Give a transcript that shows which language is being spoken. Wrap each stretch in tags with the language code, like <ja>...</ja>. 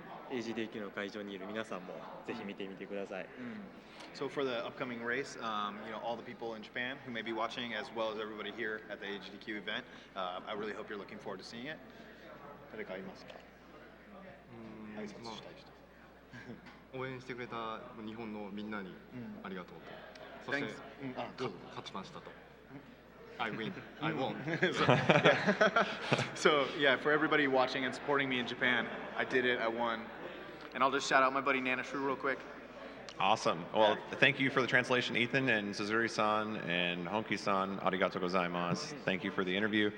<ja>AGDQ の会場にいる皆さんもぜひ見てみてください。</ja> <en>So for the upcoming race, all the people in Japan who may be watching, as well as everybody here at the AGDQ event, I really hope you're looking forward to seeing it.</en> <ja>誰かいますか？挨拶したい人。応援してくれた日本のみんなにありがとうと。そして勝ちましたと。</ja> <en>I win. I won. So yeah, for everybody watching and supporting me in Japan, I did it. I won. And I'll just shout out my buddy Nanashru real quick. Awesome. Well, thank you for the translation, Ethan, and Suzuri-san, and Honki-san.</en> <ja>Arigatou gozaimasu.</ja> <en>Thank you for the interview.</en>